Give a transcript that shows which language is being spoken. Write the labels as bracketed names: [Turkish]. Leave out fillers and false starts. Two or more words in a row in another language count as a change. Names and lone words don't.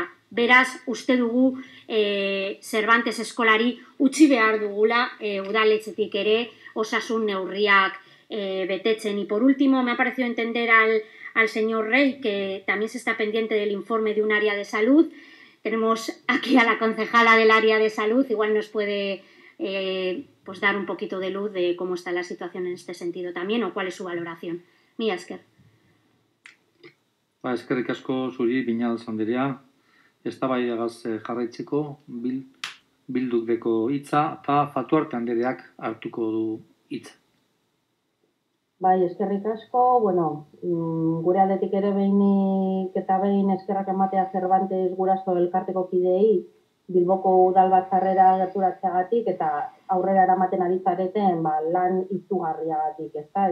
[Basque] Beraz, uste dugu Cervantes eskolari utzi behar dugula udaletxetik ere osasun neurriak betetzen. [Spanish] Y por último, me ha parecido entender al señor Rey que también se está pendiente del informe de un área de salud. Tenemos aquí a la concejala del área de salud, igual nos puede pues dar un poquito de luz de cómo está la situación en este sentido también o cuál es su valoración. [Basque] Mila esker. Eskerrik asko zuri, Viñals Anderea. Eztabaidagaz jarraitzeko bilduk deko hitza eta Fatuarte Andereak hartuko du hitza. Bai, eskerrik asko, bueno, gure aldetik ere behinik eta behin eskerrak ematea Cervantes guraso elkarteko kideei Bilboko udalbatzarrera gerturatzeagatik eta aurrera eramaten ari zareten lan izugarriagatik, ezta?